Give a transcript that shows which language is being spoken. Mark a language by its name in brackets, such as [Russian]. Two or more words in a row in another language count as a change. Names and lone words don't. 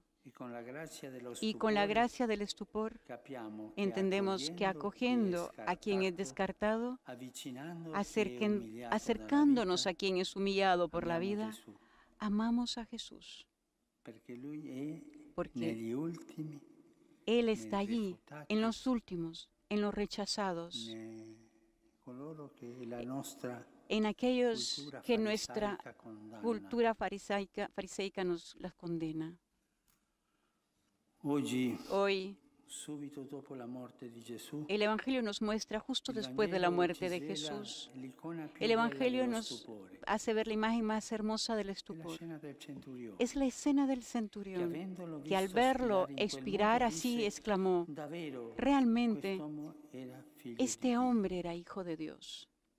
[Spanish] Y con la gracia del estupor entendemos que acogiendo a quien es descartado, acercándonos a quien es humillado por la vida, amamos a Jesús. porque [Italian] negli ultimi, [Spanish] Él está allí, en los últimos, en los rechazados, [Italian] coloro che la nostra [Spanish] en aquellos [Italian] cultura [Spanish] que nuestra [Italian] farisaica condanna. [Spanish] cultura fariseica nos las condena. Hoy, [Italian] subito dopo la morte di Gesù, [Spanish] el Evangelio nos muestra justo después de la muerte de Jesús. El Evangelio nos hace ver la imagen más hermosa del estupor. Es la escena del centurión, que al verlo expirar así exclamó, realmente este hombre era hijo de Dios.